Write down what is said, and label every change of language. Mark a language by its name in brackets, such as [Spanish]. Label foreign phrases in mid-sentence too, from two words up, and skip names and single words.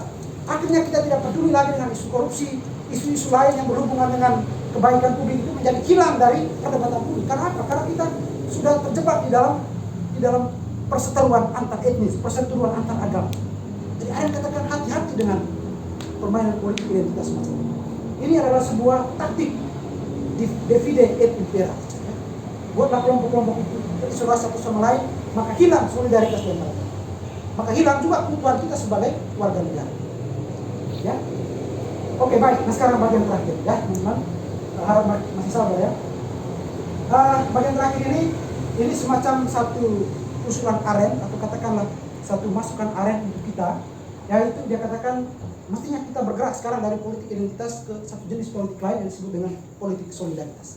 [Indonesian] Akhirnya kita tidak peduli lagi dengan isu korupsi, isu-isu lain yang berhubungan dengan kebaikan publik itu menjadi hilang dari perdebatan publik. Karena apa? Karena kita sudah terjebak di dalam perseteruan antar etnis, perseteruan antar agama. Jadi Arendt katakan hati-hati dengan permainan politik identitas semacam ini. Ini adalah sebuah taktik [Latin] divide et impera. [Indonesian] Buatlah kelompok-kelompok itu terisolasi satu sama lain, maka hilang solidaritas di antara. Maka hilang juga keutuhan kita sebagai warga negara. Ya. Oke, baik. Nah sekarang bagian terakhir ya, teman-teman. Harap masih sabar ya. Bagian terakhir ini semacam satu usulan Arendt atau katakanlah satu masukan Arendt untuk kita, yaitu dia katakan mestinya kita bergerak sekarang dari politik identitas ke satu jenis politik lain yang disebut dengan politik solidaritas.